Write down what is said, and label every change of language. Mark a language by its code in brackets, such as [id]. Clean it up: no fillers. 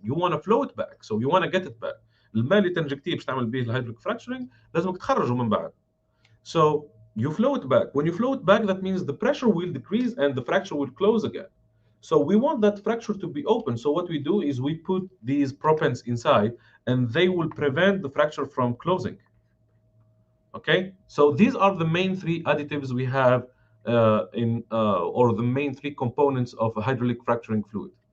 [en] You want to flow it back, so you want to get it back. [ar] الماء اللي تنجكتيه باش تعمل به الهيدريك fracturing لازمك تخرجه من بعد. [en] So you flow it back. When you flow it back, that means the pressure will decrease and the fracture will close again. So we want that fracture to be open. So what we do is we put these propants inside and they will prevent the fracture from closing. Okay, so these are the main three additives we have or the main three components of a hydraulic fracturing fluid.